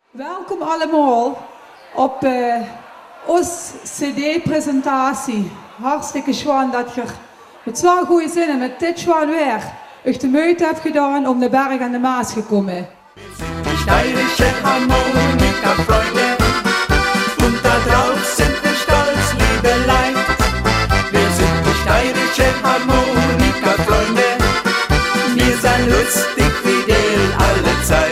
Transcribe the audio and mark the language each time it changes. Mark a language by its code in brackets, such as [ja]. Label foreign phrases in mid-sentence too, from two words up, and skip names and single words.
[nl] Welkom allemaal op onze CD-presentatie. Hartstikke schön dat je met zo'n goede zinnen, met dit schoon weer, euch de moeite hebt gedaan om de Berg aan de Maas te komen. [de] Die steirische Harmonika-Freunde und da drauf sind wir stolz, liebe Leid. Wir sind die steirische Harmonika-Freunde, wir sind lustig wie der alle Zeit.